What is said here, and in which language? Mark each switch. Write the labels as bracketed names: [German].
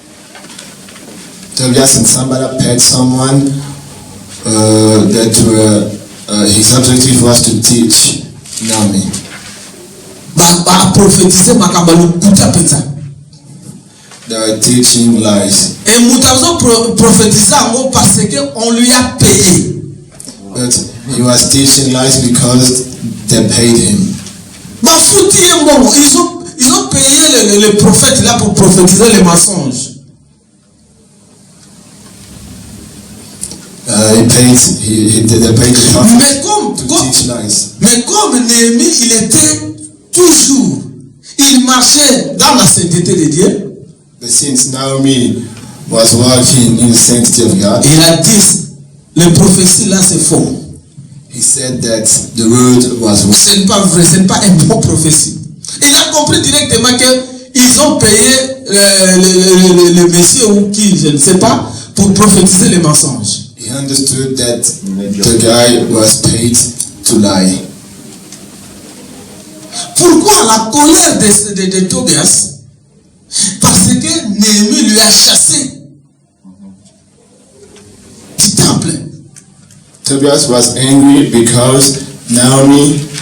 [English] Tobias and Sambala paid someone that his objective was to teach Naomi. [Lingala] Prophétiser makambo lokuta peta. [English] They were teaching lies. [French] Et Moutazo prophétisait parce qu'on lui a payé. [English] But he was teaching lies because they paid him. [French] Ils ont payé le prophète là pour prophétiser les mensonges. [English] They paid the prophet [French] mais comme Néhémie, il était toujours, il marchait dans la sainteté de Dieu. [English] But since Naomi was walking in the sanctity of God, [French] il a dit, les prophéties là c'est faux. [English] He said that the word was wrong. [French] Ce n'est pas vrai, ce n'est pas une bonne prophétie. Il a compris directement qu'ils ont payé le monsieur ou qui, je ne sais pas, pour prophétiser les mensonges. [English] He understood that the guy was paid to lie. [French] Pourquoi la colère de Tobias? Parce que Néhémie lui a chassé du temple. [English] Tobias was angry because Naomi